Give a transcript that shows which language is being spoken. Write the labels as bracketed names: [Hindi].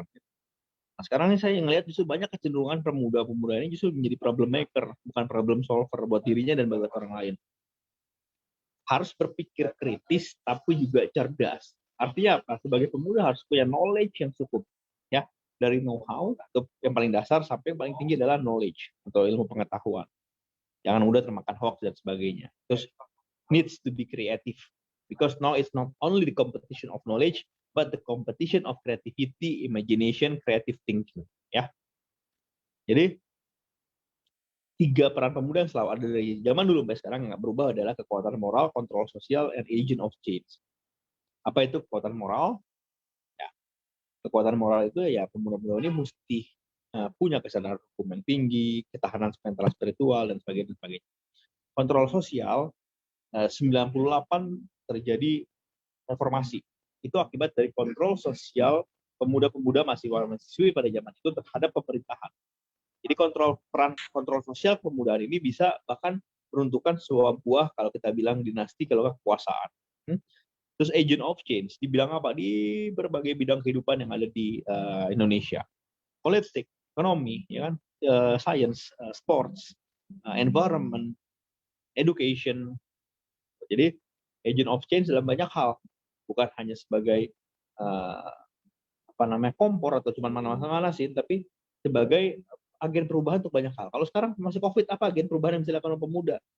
[Indonesian] Nah, sekarang ini saya ngelihat justru banyak kecenderungan pemuda-pemuda ini justru menjadi problem maker, bukan problem solver buat dirinya dan buat orang lain. Harus berpikir kritis, tapi juga cerdas. Artinya apa? Sebagai pemuda harus punya knowledge yang cukup. Ya, dari know-how, atau yang paling dasar, sampai yang paling tinggi adalah knowledge, atau ilmu pengetahuan. Jangan mudah termakan hoax dan sebagainya. [English] Terus, needs to be creative because now it's not only the competition of knowledge but the competition of creativity, imagination, creative thinking, ya. [Indonesian] Jadi 3 peran pemuda yang selalu ada dari zaman dulu sampai sekarang yang nggak berubah adalah kekuatan moral, kontrol sosial, [English] and agent of change. [Indonesian] Apa itu kekuatan moral? Ya, kekuatan moral itu ya pemuda-pemuda ini mesti punya kesadaran hukum yang tinggi, ketahanan mental spiritual dan sebagainya. Kontrol sosial, 98 terjadi reformasi. Itu akibat dari kontrol sosial pemuda-pemuda mahasiswi pada zaman itu terhadap pemerintahan. Jadi kontrol sosial pemudaan ini bisa bahkan menentukan sebuah kalau kita bilang dinasti, kalau kekuasaan. Terus agent of change, dibilang apa? Di berbagai bidang kehidupan yang ada di Indonesia. Politik, ekonomi, ya kan? [English] Science, sports, environment, education. [Indonesian] Jadi agent of change dalam banyak hal, bukan hanya sebagai kompor atau cuma mana-manasin, tapi sebagai agen perubahan untuk banyak hal. Kalau sekarang masih COVID, apa agen perubahan yang bisa dilakukan oleh pemuda?